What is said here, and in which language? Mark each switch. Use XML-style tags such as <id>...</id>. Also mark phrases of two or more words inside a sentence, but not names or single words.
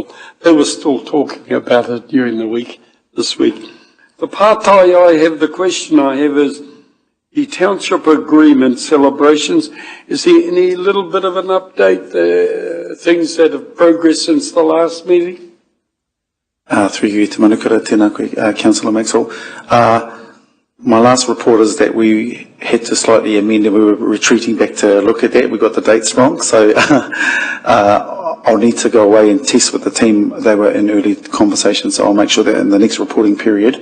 <en>They were still talking about it during the week, this week. The partai the question I have is the township agreement celebrations. Is there any little bit of an update, things that have progressed since the last meeting? Through you,</en> <mi>te manukura, tēnā koe,</mi> <en>Councillor Maxwell. My last report is that we had to slightly amend and we were retreating back to look at that. We got the dates wrong, so I'll need to go away and test with the team. They were in early conversations, so I'll make sure that in the next reporting period.</en>